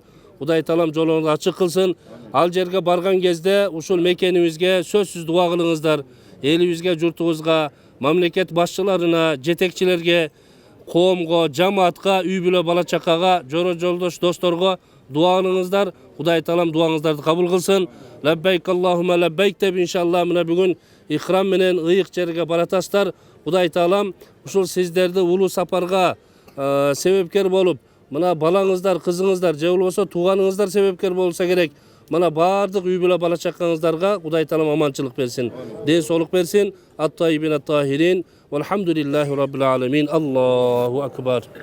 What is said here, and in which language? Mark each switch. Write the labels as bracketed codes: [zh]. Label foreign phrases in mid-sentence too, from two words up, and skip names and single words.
[ky] Кудай таалам жолуңузду ачык кылсын. Ал жерге барган кезде ушул мекенибизге сөзсүз дуа кылыңыздар. Элибизге, журтубузга, мамлекет башчыларына, жетекчилерге, коомго, жамаатка, үй бүлө бала чакага, жора жолдош досторго дуа кылыңыздар. Кудай таалам дуаңыздарды кабыл кылсын. [ar] لبيك اللهم لبيك [ky] деп иншалла мына бүгүн ихрам менен ыйык жерге баратасыздар. Кудай таалам ушул сиздерди улуу сапарга себепкер болуп, мына балаңыздар, кызыңыздар, же болбосо тууганыңыздар себепкер болса керек. Мына баардык үй бүлө бала чакаңыздарга Кудай таалам аманчылык берсин, ден соолук берсин. [ar] الطيبين الطاهرين. والحمد لله رب العالمين. الله أكبر.